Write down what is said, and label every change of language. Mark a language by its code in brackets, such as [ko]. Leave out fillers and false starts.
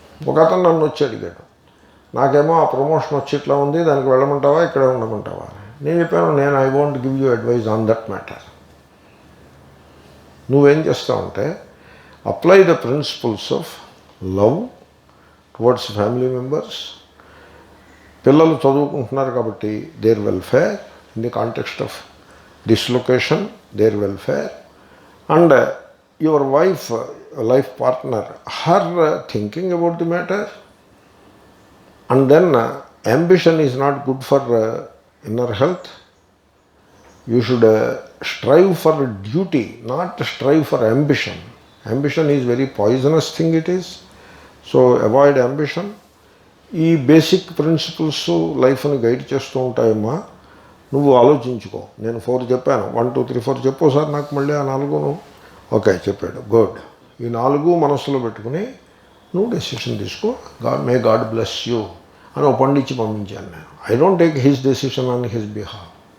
[te] ఒక అతను నన్ను వచ్చి అడిగాడు, నాకేమో ఆ ప్రమోషన్ వచ్చి ఇట్లా ఉంది, దానికి వెళ్ళమంటావా ఇక్కడే ఉండమంటావా? నేను చెప్పాను, [en] I want give you advice on that matter. [te] నువ్వేం చేస్తావంటే, [en] Apply the principles of love towards family members. [te] పిల్లలు చదువుకుంటున్నారు కాబట్టి [en] Their welfare, in the context of dislocation, their welfare, and your life partner, her thinking about the matter. And then ambition is not good for inner health. You should strive for duty, not strive for ambition. Ambition is very poisonous thing it is. So avoid ambition. [te] ఈ basic principles లైఫ్ని guide చేస్తూ ఉంటాయమ్మా. నువ్వు ఆలోచించుకో. నేను 4 చెప్పాను, 1 2 3 4 చెప్పు sir నాకు మళ్ళీ ఆ 4ను. ఓకే చెప్పాడు, గుడ్. ఈ 4 మనస్సులో పెట్టుకుని నువ్వు డెసిషన్ తీసుకో. [en] may God bless you [te] అని ఒక పండిచ్చి పంపించాను నేను. [en] I don't take his decision on his behalf.